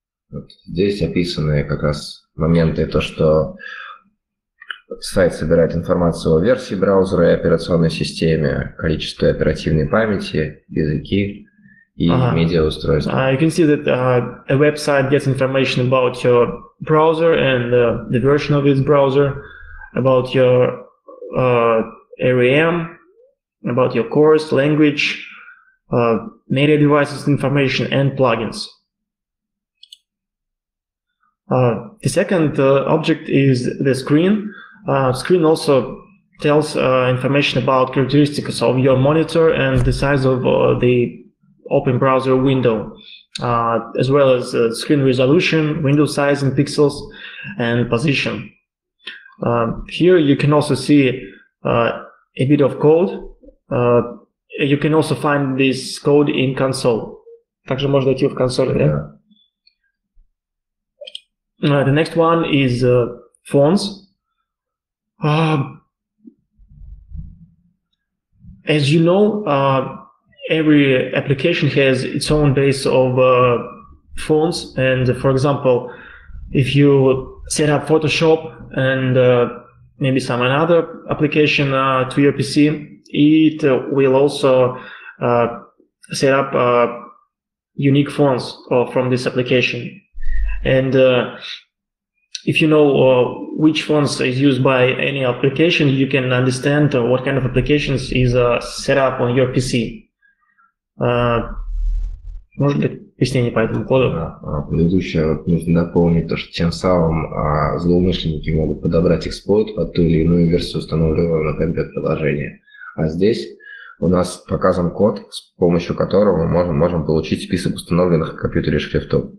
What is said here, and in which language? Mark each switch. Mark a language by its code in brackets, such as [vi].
[ru] Вот здесь описаны как раз моменты, то, что сайт собирает информацию о версии браузера и операционной системе, количестве оперативной памяти, языки и медиаустройства. [en] You can see that a website gets information about your browser and the version of its browser, about your RAM, about your cores, language, media devices information, and plugins. The second object is the screen. Screen also tells information about characteristics of your monitor and the size of the open browser window, as well as screen resolution, window size in pixels, and position. Here you can also see a bit of code you can also find this code in console. [ru] Также можно найти в консоли, да? [en] The next one is fonts. As you know, every application has its own base of fonts. And for example, if you set up Photoshop and maybe some another application to your PC, it will also set up unique fonts from this application. And if you know which fonts is used by any application, you can understand what kind of applications is set up on your PC. [ru] Может быть, объяснение по этому коду? Предыдущее нужно дополнить то, что тем самым злоумышленники могут подобрать эксплойт под ту или иную версию установленного на компьютер приложения. А здесь у нас показан код, с помощью которого мы можем получить список установленных на компьютере шрифтов.